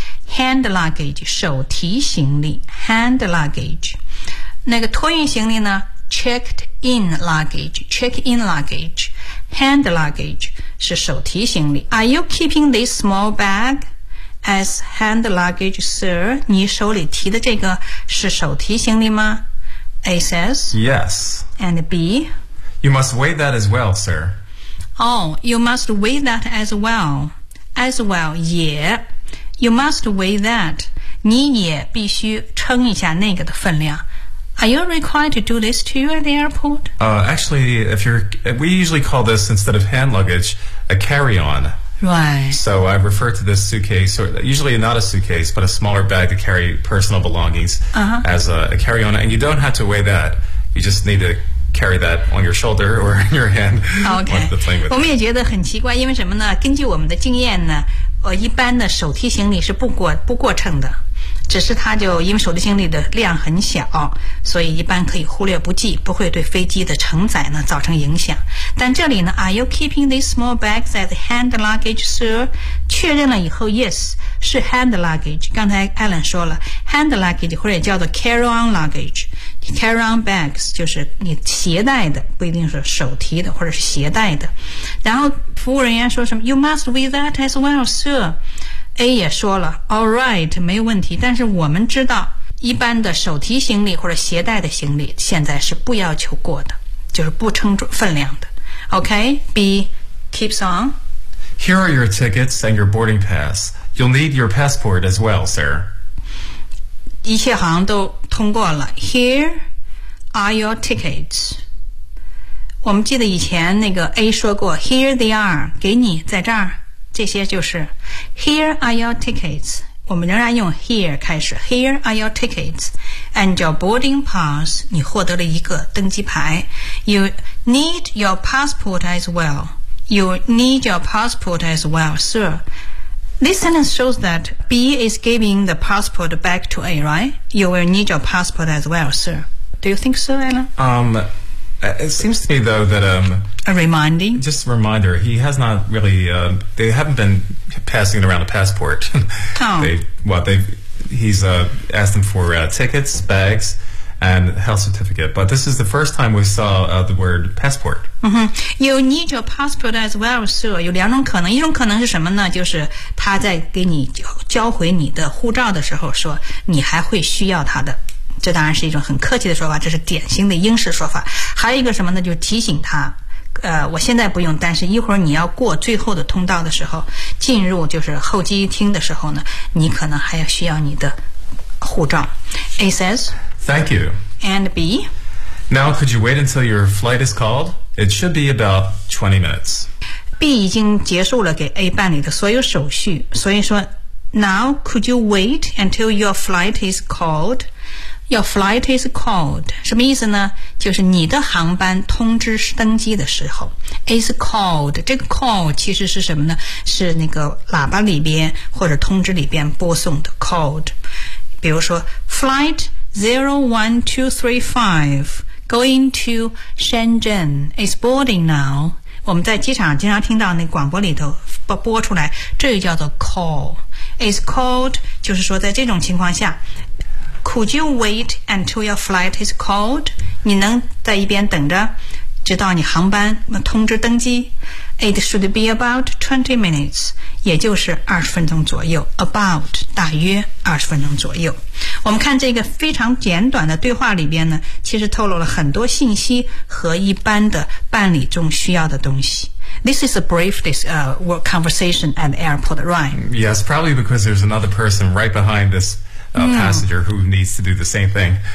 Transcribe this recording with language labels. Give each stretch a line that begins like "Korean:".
English: Hand luggage, 手提行李 hand luggage.
Chinese: 那个托运行李呢
English: checked in luggage, check in luggage.
Chinese: Hand luggage 是手提行李。
English: Are you keeping this small bag as hand luggage, sir?
Chinese: 你手里提的这个是手提行李吗？
English: A says, Yes. And B? You must weigh that as well, sir. Oh, you must weigh that as well. As well, yeah. You must weigh that.
Chinese: 你也必须称一下那个的分量。
English: Are you required to do this too at the airport? Actually, we usually call this, instead of hand luggage, a carry-on. Right. So I refer to this suitcase, or usually not a suitcase, but a smaller bag to carry personal belongings as a carry-on. And you don't have to weigh that. You just need to carry that on your shoulder or in your hand. Okay. Onto the plane with
Chinese: 我们也觉得很奇怪，因为什么呢？根据我们的经验呢，一般的手提行李是不过秤的，只是它就因为手提行李的量很小，所以一般可以忽略不计，不会对飞机的承载呢造成影响。但这里呢
English: ，Are you keeping these small bags as hand luggage, sir?
Chinese: 确认了以后 ，Yes, 是 hand luggage。刚才 Alan 说了 ，hand luggage 或者也叫做 carry-on luggage。 Carry-on bags 就是你携带的，不一定是手提的或者是携带的。然后服务人员说什么
English: ？You must weigh that as well, sir.
Chinese: A 也说了 ，
English: All right,
Chinese: 没有问题。但是我们知道，一般的手提行李或者携带的行李现在是不要求过的，就是不称分量的。
English: Okay, B keeps on. Here are your tickets and your boarding pass. You'll need your passport as well, sir.
Chinese: 一切好像都通过了。
English: Here are your tickets.
Chinese: 我们记得以前那个 A 说过 ,
English: Here they are,
Chinese: 给你在这儿。这些就是
English: ,Here are your tickets.
Chinese: 我们仍然用 here 开始
English: ,Here are your tickets. And your boarding pass,
Chinese: 你获得了一个登机牌。
English: You need your passport as well. You need your passport as well, sir. This sentence shows that B is giving the passport back to A, right? You will need your passport as well, sir. Do you think so, Anna? It seems to me, though, that... A reminding? Just a reminder. He has not really... they haven't been passing around a passport. Oh. He's asked them for tickets, bags... and health certificate. But this is the first time we saw the word passport. You need your passport as well, sir.
Chinese: 有两种可能。一种可能是什么呢？就是他在给你交回你的护照的时候说你还会需要他的。这当然是一种很客气的说法，这是典型的英式说法。还有一个什么呢？就是提醒他我现在不用，但是一会儿你要过最后的通道的时候，进入就是候机厅的时候呢，你可能还要需要你的护照。
English: A says... Thank you. And B? Now, could you wait until your flight is called? It should be about 20 minutes.
Chinese: B 已经结束了给 A 办理的所有手续。所以说
English: Now, could you wait until your flight is called? Your flight is called.
Chinese: 什么意思呢？就是你的航班通知登机的时候。
English: Is called.
Chinese: 这个 call 其实是什么呢？是那个喇叭里边或者通知里边播送的 called. 比如说
English: Flight 01235 going to Shenzhen is boarding now.
Chinese: 我们在机场经常听到那广播里头播出来，这个叫做 call.
English: It's called,
Chinese: 就是说在这种情况下，
English: Could you wait until your flight is called?
Chinese: 你能在一边等着，直到你航班通知登机。
English: It should be about 20 minutes,
Chinese: 也就是20分钟左右。 About, 大约20分钟左右。我们看这个非常简短的对话里边呢，其实透露了很多信息和一般的办理中需要的东西。
English: This is a brief conversation at the airport, right? Yes, probably because there's another person right behind thispassenger who needs to do the same thing.